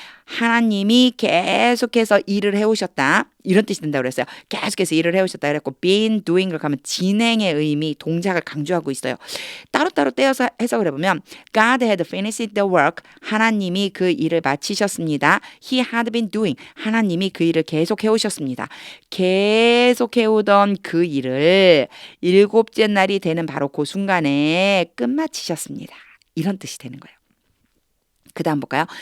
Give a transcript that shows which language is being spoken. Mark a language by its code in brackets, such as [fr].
[ko] 하나님이 계속해서 일을 해오셨다. 이런 뜻이 된다고 그랬어요. 계속해서 일을 해오셨다 그랬고 been doing을 가면 진행의 의미, 동작을 강조하고 있어요. 따로따로 떼어서 해석을 해보면 [en] God had finished the work. [ko] 하나님이 그 일을 마치셨습니다. [en] He had been doing. [ko] 하나님이 그 일을 계속 해오셨습니다. 계속 해오던 그 일을 일곱째 날이 되는 바로 그 순간에 끝마치셨습니다. 이런 뜻이 되는 거예요. 그 다음 볼까요?